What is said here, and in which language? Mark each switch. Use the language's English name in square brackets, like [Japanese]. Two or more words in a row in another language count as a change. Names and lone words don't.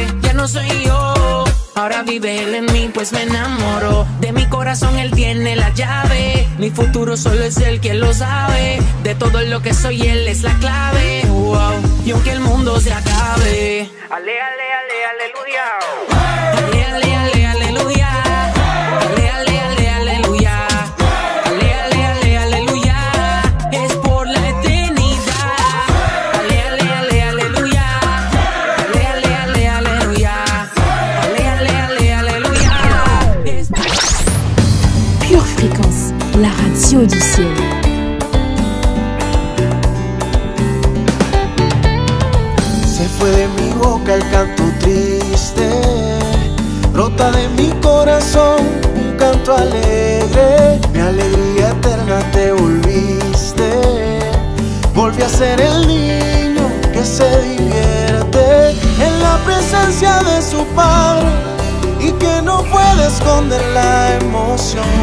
[Spanish] Ya no soy yo, ahora vive él en mí, pues me enamoró. De mi corazón él tiene la llave. Mi futuro solo es él quien lo sabe. De todo lo que soy él es la clave. Wow. Y aunque el mundo se acabe, ale, ale, ale, aleluya. Ale, ale, ale, aleluya. Ale, ale, ale, aleluya. Ale, ale, ale, aleluya. Es por la eternidad. Ale, ale, ale, aleluya. Ale, ale, ale, aleluya. Ale, ale, ale, aleluya. [French] Pure Fréquence, la radio du ciel. [Spanish] Se fue de mi boca el canto triste, brota de mi corazón corazón un canto alegre, mi alegría eterna te volviste. Volví a ser el niño que se divierte en la presencia de su padre y que no puede esconder la emoción.